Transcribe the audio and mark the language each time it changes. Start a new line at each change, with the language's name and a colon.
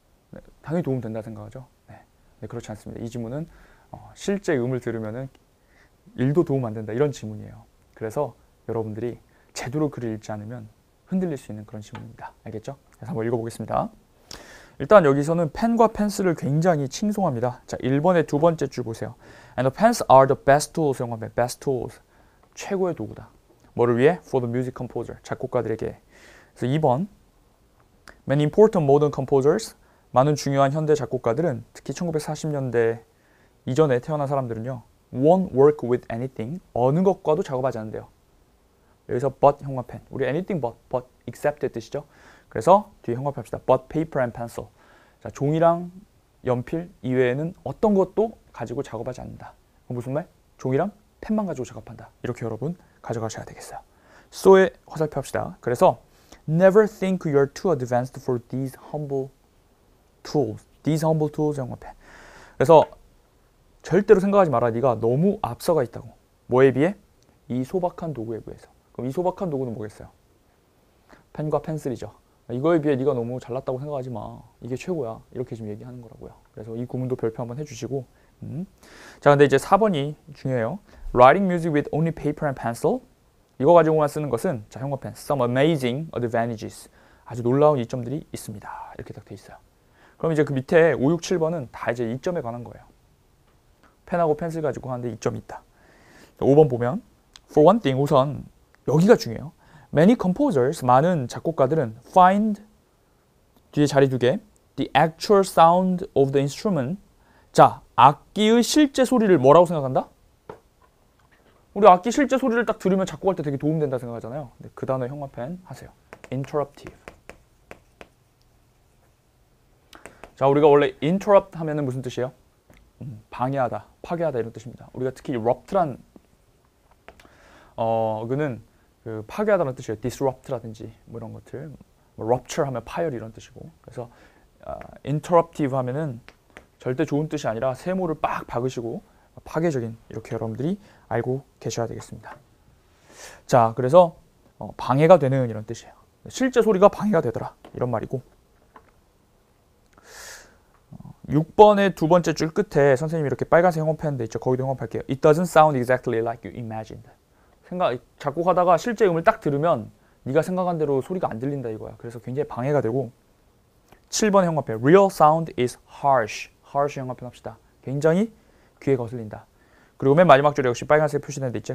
Korean: 네, 당연히 도움 된다 생각하죠. 네. 네, 그렇지 않습니다. 이 지문은 실제 음을 들으면은 1도 도움 안 된다, 이런 지문이에요. 그래서 여러분들이 제대로 글을 읽지 않으면 흔들릴 수 있는 그런 지문입니다. 알겠죠? 그래서 한번 읽어보겠습니다. 일단 여기서는 펜과 펜슬을 굉장히 칭송합니다. 자, 1번의 두 번째 줄 보세요.
English: And the pens are the best tools.
Korean: 영어면
English: best tools.
Korean: 최고의 도구다. 뭐를 위해?
English: For the music composer.
Korean: 작곡가들에게. 그래서 2번.
English: Many important modern composers.
Korean: 많은 중요한 현대 작곡가들은 특히 1940년대 이전에 태어난 사람들은요.
English: won't work with anything.
Korean: 어느 것과도 작업하지 않는데요. 여기서 but 형광펜, 우리 anything but except의 뜻이죠. 그래서 뒤에 형광펜 합시다.
English: but paper and pencil.
Korean: 자, 종이랑 연필 이외에는 어떤 것도 가지고 작업하지 않는다. 무슨 말? 종이랑 펜만 가지고 작업한다. 이렇게 여러분 가져가셔야 되겠어요. so에 화살표 합시다. 그래서
English: never think you're too advanced for these humble tools. these humble tools 형광펜.
Korean: 그래서 절대로 생각하지 마라. 네가 너무 앞서가 있다고. 뭐에 비해? 이 소박한 도구에 비해서. 그럼 이 소박한 도구는 뭐겠어요? 펜과 펜슬이죠. 이거에 비해 네가 너무 잘났다고 생각하지 마. 이게 최고야. 이렇게 지금 얘기하는 거라고요. 그래서 이 구문도 별표 한번 해주시고. 자, 근데 이제 4번이 중요해요.
English: Writing music with only paper and pencil.
Korean: 이거 가지고만 쓰는 것은, 자, 형광펜.
English: Some amazing advantages.
Korean: 아주 놀라운 이점들이 있습니다. 이렇게 딱 돼 있어요. 그럼 이제 그 밑에 5, 6, 7번은 다 이제 이점에 관한 거예요. 펜하고 펜슬 가지고 하는데 이점이 있다. 5번 보면
English: For one thing,
Korean: 우선 여기가 중요해요.
English: Many composers,
Korean: 많은 작곡가들은
English: find,
Korean: 뒤에 자리 두개,
English: the actual sound of the instrument.
Korean: 자, 악기의 실제 소리를 뭐라고 생각한다? 우리 악기 실제 소리를 딱 들으면 작곡할 때 되게 도움된다 생각하잖아요. 근데 그 단어 형광펜 하세요. interruptive. 자, 우리가 원래 interrupt 하면은 무슨 뜻이에요? 방해하다, 파괴하다 이런 뜻입니다. 우리가 특히 rupt란 그는 그 파괴하다는 뜻이에요. disrupt라든지 뭐 이런 것들. 뭐 rupture 하면 파열 이런 뜻이고. 그래서 interruptive 하면은 절대 좋은 뜻이 아니라 세모를 빡 박으시고 파괴적인, 이렇게 여러분들이 알고 계셔야 되겠습니다. 자, 그래서 방해가 되는 이런 뜻이에요. 실제 소리가 방해가 되더라 이런 말이고, 6번의 두 번째 줄 끝에 선생님이 이렇게 빨간색 형업했는데 있죠. 거기도 형업할게요.
English: It doesn't sound exactly like you imagined.
Korean: 작곡하다가 실제 음을 딱 들으면 네가 생각한 대로 소리가 안 들린다 이거야. 그래서 굉장히 방해가 되고, 7번 형업해.
English: Real sound is harsh.
Korean: harsh 형업해합시다. 굉장히 귀에 거슬린다. 그리고 맨 마지막 줄에 역시 빨간색 표시된 데 있죠.